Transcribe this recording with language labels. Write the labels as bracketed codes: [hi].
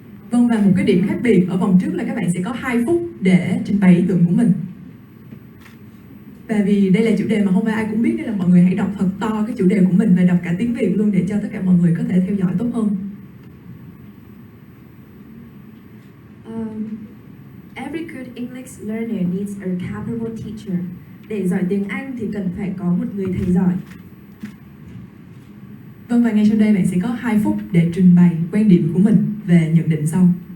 [vi] Vâng, và một cái điểm khác biệt ở vòng trước là các bạn sẽ có 2 phút để trình bày ý tưởng của mình. Và vì đây là chủ đề mà không phải ai cũng biết nên là mọi người hãy đọc thật to cái chủ đề của mình và đọc cả tiếng Việt luôn để cho tất cả mọi người có thể theo dõi tốt hơn. [en] Every good English learner needs a capable teacher. [vi] Để giỏi tiếng Anh thì cần phải có một người thầy giỏi. Vâng, và ngay sau đây bạn sẽ có 2 phút để trình bày quan điểm của mình về nhận định sau.